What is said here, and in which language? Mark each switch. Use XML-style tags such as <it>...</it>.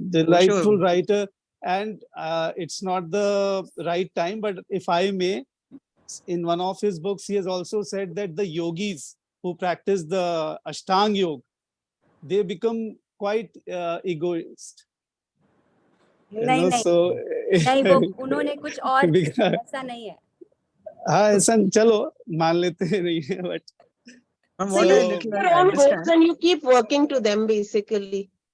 <en>Delightful writer, and it's not the right time, but if I may, in one of his books, he has also said that the yogis who practice the Ashtanga Yoga, they become quite egoist.</en> <hi>नहीं</hi> <en>So</en> <hi>नहीं वो उन्होंने कुछ और ऐसा नहीं है. हाँ ऐसा चलो मान लेते हैं नहीं है but</hi> <en>So you keep your own goals and you keep working to them basically.</en>